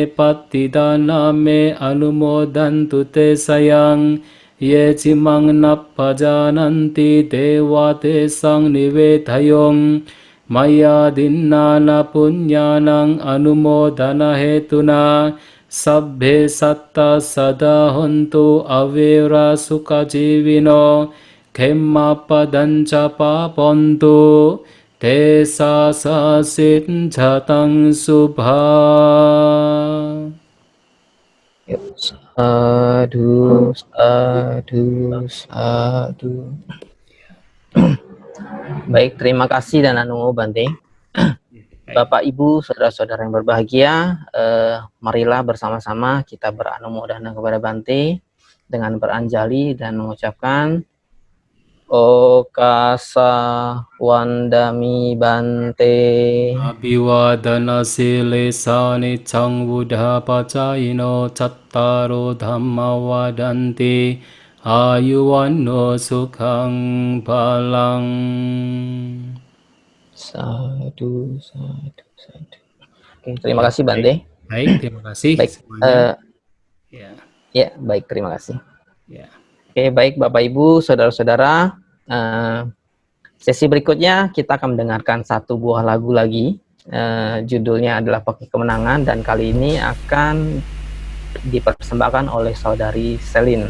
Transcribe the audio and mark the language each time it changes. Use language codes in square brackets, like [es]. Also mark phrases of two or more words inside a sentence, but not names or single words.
[pi] patidana me anumodantu te sayang ye cimang nappajananti dewa te sang nivedhayong maya dinnana punnyanang anumodana hetuna sabbhe satta sada hontu avera sukha jivino khemmapadanca papontu te sasasit jatang subha. Sadu, sadu, sadu. [id] Baik, terima kasih dan anumo, Bante. Bapak, Ibu, saudara-saudara yang berbahagia, marilah bersama-sama kita beranumodana kepada Bante dengan beranjali dan mengucapkan [pi] Okasa wandami Bante. Abhivadana sile sani cang buddha pacayino cattaro dhamma wadanti ayuwanno sukhang balang. Sadu, sadu, sadu. [id] Oke, terima kasih, Bante. Baik, terima kasih Baik, semuanya. Ya, baik, terima kasih. ya. Oke, baik Bapak Ibu, saudara-saudara. Sesi berikutnya kita akan mendengarkan satu buah lagu lagi. Judulnya adalah Peki Kemenangan dan kali ini akan dipersembahkan oleh saudari Selin.